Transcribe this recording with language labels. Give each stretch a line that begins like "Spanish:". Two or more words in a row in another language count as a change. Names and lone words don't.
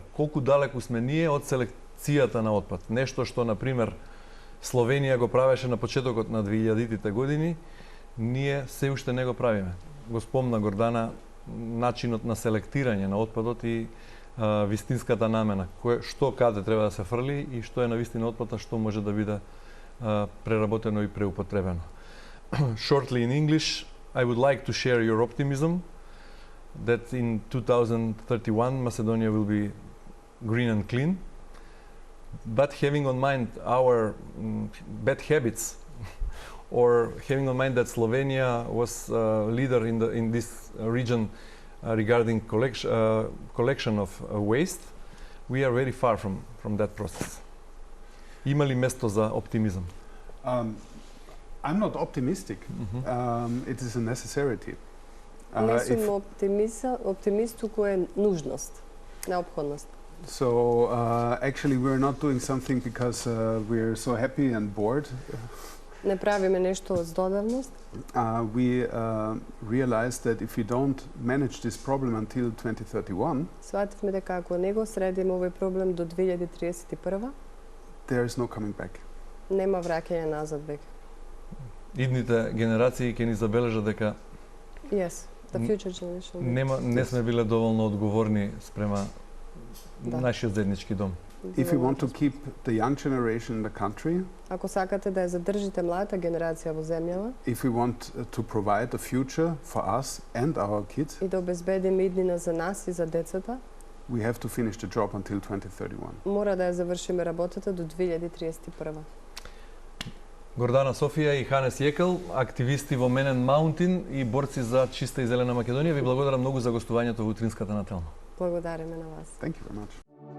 Macedonian: Колку далеку сме ние од селекцијата на отпад. Нешто што, например, Словенија го правеше на почетокот на 2000-тите години, ние се уште не го правиме. Го спомна Гордана начинот на селектирање на отпадот и вистинската намена, што каде треба да се фрли и што е на вистина отпад, а што може да биде преработено и преупотребено.
English: Shortly in English, I would like to share your optimism that in 2031 Macedonia will be green and clean. But having on mind our bad habits, or having on mind that Slovenia was leader in this region regarding collection of waste, we are very far from that process.
Macedonian: Има ли место за оптимизам?
English: I'm not optimistic. It is a necessity.
Macedonian: Не сум оптимист, туку е нужност, неопходност.
English: So actually we're not doing something because we're so happy and bored.
Macedonian: Не правиме нешто од здодевност.
English: We realized that if we don't manage this problem until 2031,
Macedonian: Свативме дека ако не го средиме овој проблем до 2031,
English: there is no coming back.
Macedonian: нема враќање назад веќе. Идните генерации ќе ни забележат дека
English: Yes, the future generation.
Macedonian: не сме биле доволно одговорни спрема нашиот заеднички дом.
English: If you want to keep the young generation in the country,
Macedonian: Ако сакате да ја задржите младата генерација во земјава
English: if we want to provide a future for us and our kids,
Macedonian: и да обезбедиме иднина за нас и за децата,
English: we have to finish the job until 2031.
Macedonian: мора да ја завршиме работата до 2031. Гордана Софија и Ханес Јекел, активисти во Менен Маунтин и борци за чиста и зелена Македонија, ви благодарам многу за гостувањето во утринската нателна. Благодариме на вас.
English: Thank you very much.